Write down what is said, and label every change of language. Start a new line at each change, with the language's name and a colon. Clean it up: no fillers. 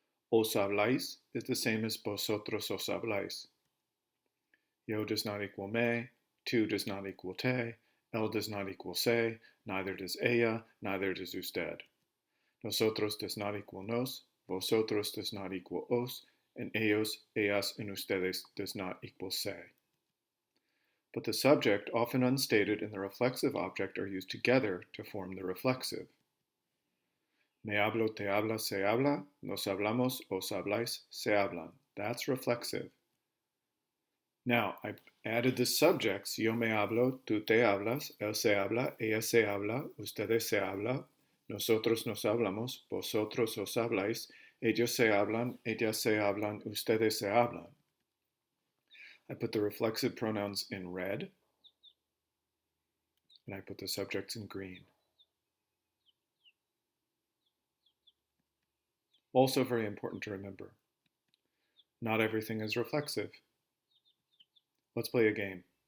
English: Os habláis is the same as vosotros os habláis. Yo does not equal me, tú does not equal te, él does not equal se, neither does ella, neither does usted. Nosotros does not equal nos, vosotros does not equal os, and ellos, ellas, and ustedes does not equal se. But the subject, often unstated, and the reflexive object are used together to form the reflexive.
Spanish: Me hablo, te hablas, se habla, nos hablamos, os habláis, se hablan. That's reflexive. Now, I added the subjects, yo me hablo, tú te hablas, él se habla, ella se habla, ustedes se habla, nosotros nos hablamos, vosotros os habláis, ellos se hablan, ellas se hablan, ustedes se hablan.
English: I put the reflexive pronouns in red, and I put the subjects in green. Also very important to remember, not everything is reflexive. Let's play a game.